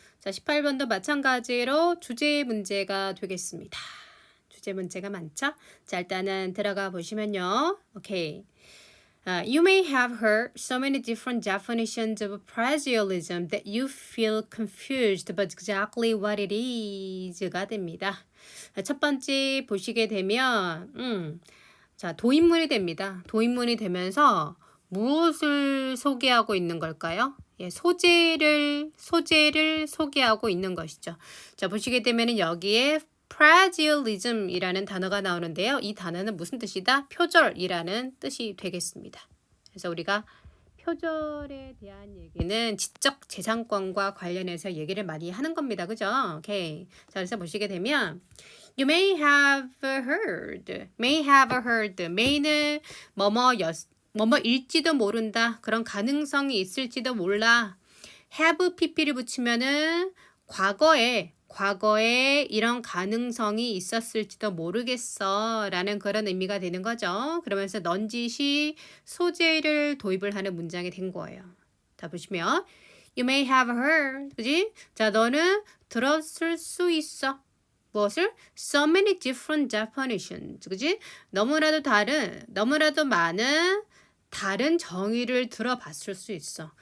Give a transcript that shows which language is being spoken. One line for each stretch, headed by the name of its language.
Korean: 자, 18번도 마찬가지로 주제 문제가 되겠습니다. 주제 문제가 많죠? 자, 일단은 들어가 보시면요. 오케이.
English: You may have heard so many different definitions of plagiarism that you feel confused about exactly what it is
Korean: 가 됩니다. 첫 번째 보시게 되면, 자, 도입문이 됩니다. 도입문이 되면서 무엇을 소개하고 있는 걸까요? 예, 소재를 소개하고 있는 것이죠. 자, 보시게 되면은 여기에 plagiarism이라는 단어가 나오는데요. 이 단어는 무슨 뜻이다? 표절이라는 뜻이 되겠습니다. 그래서 우리가 표절에 대한 얘기는 지적 재산권과 관련해서 얘기를 많이 하는 겁니다. 그죠? 오케이. 자, 그래서 보시게 되면
English: You may have heard.
Korean: may는 뭐뭐일지도 모른다. 그런 가능성이 있을지도 몰라. have pp를 붙이면은 과거에 이런 가능성이 있었을지도 모르겠어 라는 그런 의미가 되는 거죠. 그러면서 넌지시 소재를 도입을 하는 문장이 된 거예요. 자, 보시면
English: You may have heard.
Korean: 그지? 자, 너는 들었을 수 있어. 무엇을?
English: So many different definitions.
Korean: 그지? 너무나도 많은 다른 정의를 들어봤을 수 있어.